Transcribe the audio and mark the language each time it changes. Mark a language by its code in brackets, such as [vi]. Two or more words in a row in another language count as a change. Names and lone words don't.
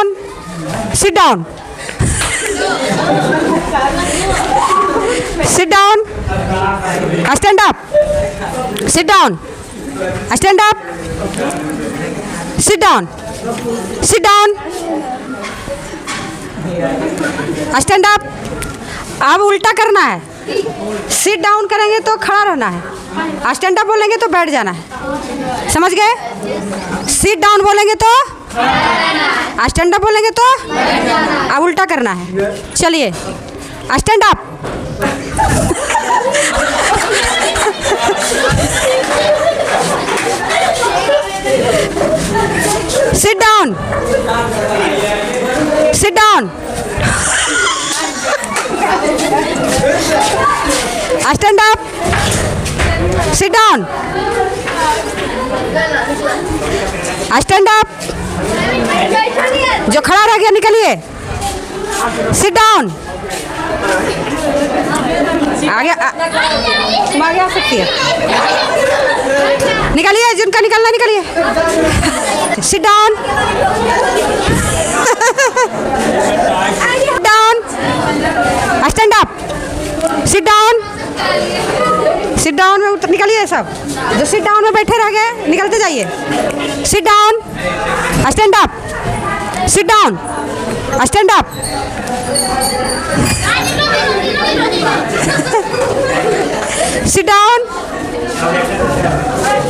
[en] Sit down. Sit down. Stand up. Sit down. Stand up. Sit down. Sit down. Stand up. [hi] अब उल्टा करना है. [en] sit down [hi] करेंगे तो खड़ा रहना है, [en] stand up [hi] बोलेंगे तो बैठ जाना है. समझ गए? [en] sit down [hi] बोलेंगे तो [en] stand up [hi] बोलेंगे तो अब उल्टा करना है. [en] चलिए, stand up. sit down. sit down. Stand up. Sit down. Stand up. [hi] जो खड़ा रह गया निकलिए. [en] Sit down. [hi] आगे तुम आगे आ सकती है. निकलिए, जिनका निकलना निकलिए. [en] Sit down. Down. Stand up. Sit down. Sit down [hi] में निकलिए सब. जो [en] sit down [hi] में बैठे रह गए निकलते जाइए. [en] Sit down. Stand up. Sit down. Stand up. Sit down.